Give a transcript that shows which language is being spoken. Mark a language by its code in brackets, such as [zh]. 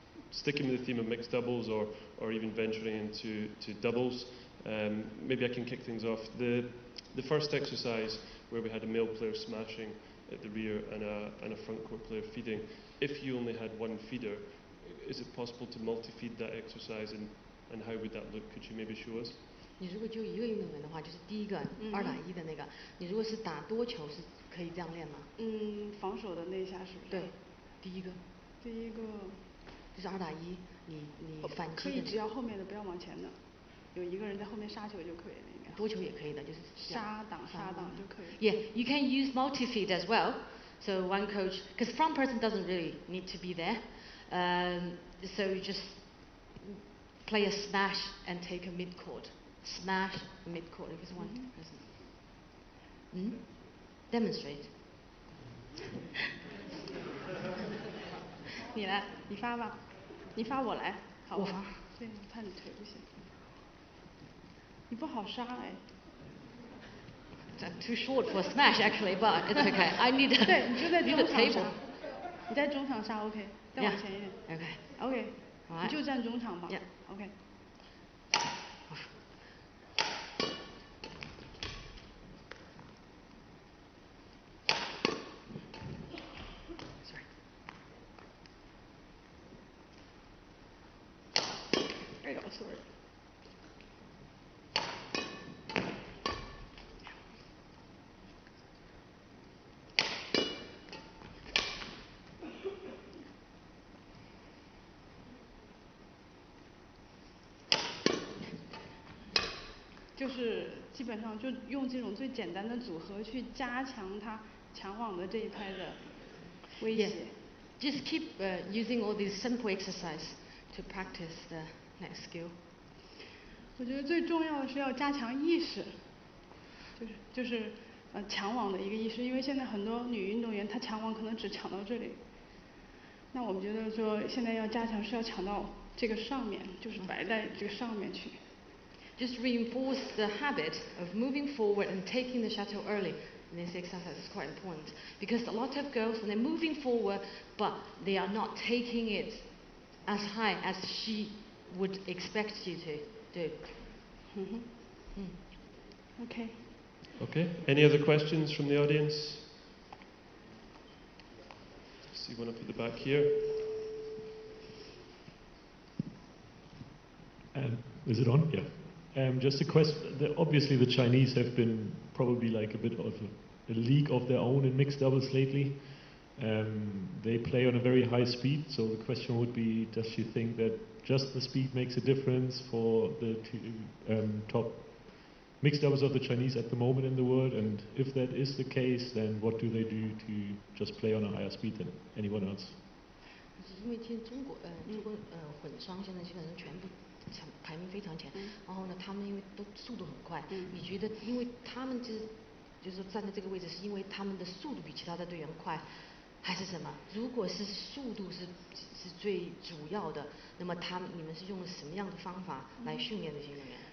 [en] Sticking with the theme of mixed doubles or even venturing into doubles. Maybe I can kick things off. The first exercise where we had a male player smashing at the rear and a front court player feeding. If you only had one feeder, is it possible to multi-feed that exercise and how would that look? Could you maybe show us? [zh] 你如果就一个运动员的话，就是第一个2打1的那个。你如果是打多球，是可以这样练吗？防守的那一下是不是？对，第一个。第一个。就是2打1，你反击。可以，只要后面的不要往前的，有一个人在后面杀球就可以了，应该。多球也可以的，就是杀挡就可以。 [en] Yeah, you can use multi-feed as well. So one coach, because front person doesn't really need to be there, so you just play a smash and take a mid-court. Smash mid-court if it's one person. Demonstrate. [zh] 你来，你发吧，你发我来，好吧？我发。对，怕你腿不行。你不好杀哎。 [en] Too short for a smash actually, but it's okay. I need a [zh] 对，你就在中场 [en] table. [zh] 杀。你在中场杀 OK， 再往前一点。 [en] OK. [zh] 你就站中场吧。OK。 [en] Sorry. [zh] 就是基本上就用这种最简单的组合去加强他抢网的这一拍的威胁。 [en] Just keep using all these simple exercise to practice the next skill. [zh] 我觉得最重要的是要加强意识，就是抢网的一个意识，因为现在很多女运动员她抢网可能只抢到这里，那我们觉得说现在要加强是要抢到这个上面，就是摆在这个上面去。 [en] Just reinforce the habit of moving forward and taking the shuttle early. And this exercise is quite important because a lot of girls, when they're moving forward, but they are not taking it as high as she would expect you to do. Okay. Okay. Any other questions from the audience? See one up at the back here. Is it on? Yeah. Just a question. Obviously, the Chinese have been probably like a bit of a league of their own in mixed doubles lately. They play on a very high speed, so the question would be, does she think that just the speed makes a difference for the top mixed doubles of the Chinese at the moment in the world? And if that is the case, then what do they do to just play on a higher speed than anyone else? [zh] 因为现在中国混双现在基本上全部排名非常前，然后呢，他们因为都速度很快，你觉得因为他们就是说站在这个位置，是因为他们的速度比其他的队员快，还是什么？如果是速度是最主要的，那么你们是用了什么样的方法来训练这些运动员？